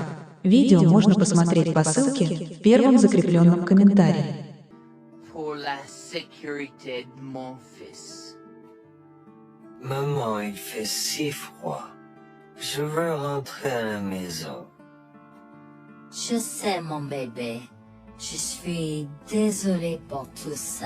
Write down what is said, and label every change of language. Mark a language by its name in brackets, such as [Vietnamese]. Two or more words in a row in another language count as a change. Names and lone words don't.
[Russian] Видео можно посмотреть по ссылке в первом закрепленном комментарии. [French] Pour la sécurité de mon fils. Maman, il fait si froid. Je veux rentrer à la maison. Je sais, mon bébé. Je suis désolée pour tout ça.